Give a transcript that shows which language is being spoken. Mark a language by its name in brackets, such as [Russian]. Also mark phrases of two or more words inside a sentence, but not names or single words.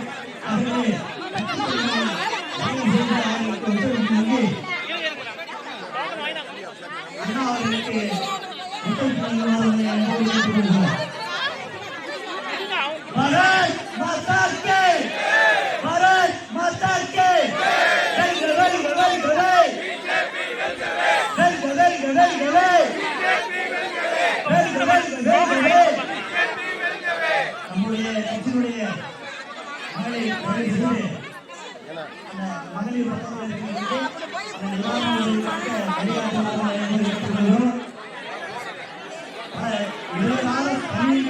[Tamil] அவர்களே அண்ணா அவர்களுக்கு [Hindi] भारत माता के भारत माता के [Tamil] நம்முடைய கட்சியினுடைய மகளிர் மகளிர்